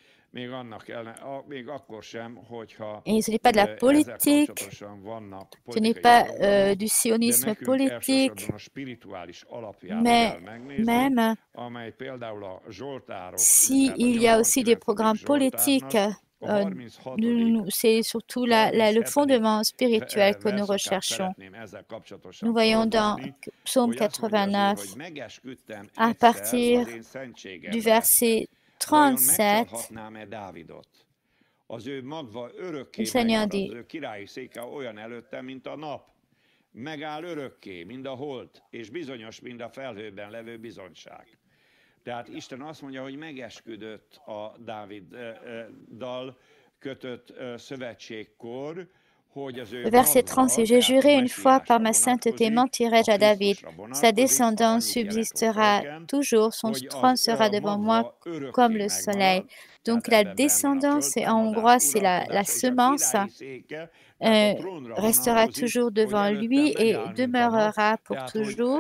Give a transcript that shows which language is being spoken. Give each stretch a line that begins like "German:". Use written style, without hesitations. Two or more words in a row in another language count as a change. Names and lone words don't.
French: Et ce n'est pas de la politique, ce n'est pas du sionisme politique, mais même s'il y a aussi des programmes politiques, c'est surtout le fondement spirituel que nous recherchons. Nous voyons dans Psaume 89, à partir du verset 37, le Seigneur dit:
Hungarian: megáll örökké, mind a hold, és bizonyos, mind a felhőben levő bizonyság. Tehát Isten azt mondja, hogy megesküdött a Dáviddal kötött szövetségkor,
French: le verset 36, j'ai juré une fois par ma sainteté, mentirai-je à David. Sa descendance subsistera toujours, son trône sera devant moi comme le soleil. Donc la descendance, en hongrois, c'est la semence, restera toujours devant lui et demeurera pour toujours.